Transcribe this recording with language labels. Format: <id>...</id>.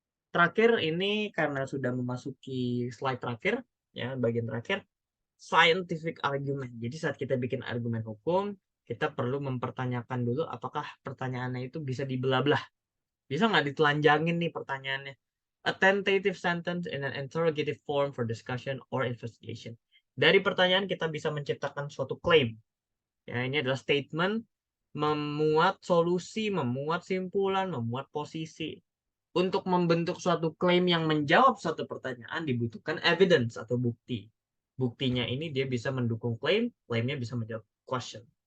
<id>Terakhir ini karena sudah memasuki slide terakhir ya, bagian terakhir scientific argument. Jadi saat kita bikin argumen hukum, kita perlu mempertanyakan dulu apakah pertanyaannya itu bisa dibelah-belah. Bisa nggak ditelanjangin nih pertanyaannya?</id> <en>A tentative sentence in an interrogative form for discussion or investigation.</en> <id>Dari pertanyaan kita bisa menciptakan suatu claim. Ya, ini adalah statement memuat solusi, memuat simpulan, memuat posisi. Untuk membentuk suatu klaim yang menjawab suatu pertanyaan dibutuhkan evidence atau bukti. Buktinya ini dia bisa mendukung klaim, klaimnya bisa menjawab question.</id>